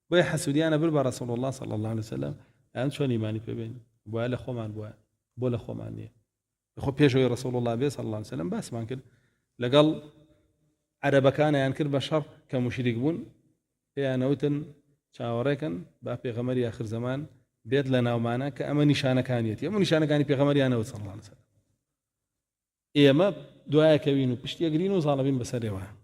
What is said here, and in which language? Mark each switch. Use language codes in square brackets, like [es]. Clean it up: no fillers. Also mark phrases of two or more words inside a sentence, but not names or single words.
[ckb] بۆیە حەسوودیانە بر بە [ar] ڕەسوڵ الله صلی الله عليه وسلم [ckb] ئەم چۆن ئیمانی پێبێن بۆیە لە خۆمان بووە بۆ لە خۆمان نییە خۆ پێشەوەی [ar] ڕەسوڵ الله [ckb] بێ [ar] صلی الله عليه وسلم [ckb] باسمان کرد لەگەڵ عەرەبەکانیان کرد بە شەڕ کە موشریک بوون پێیانەوتن چاوەڕێکن با پێغەمبەری آخر زەمان بێت لە ناومانە کە ئەمە نیشانەکانیەتی ئەمە نیشانەکانی پێغەمبەریانەوت [ar] صلی الله عليه وسلم [ckb] ئێمە دوایەکەوین و پشتیەگرین و زاڵەبین بەسەرێوە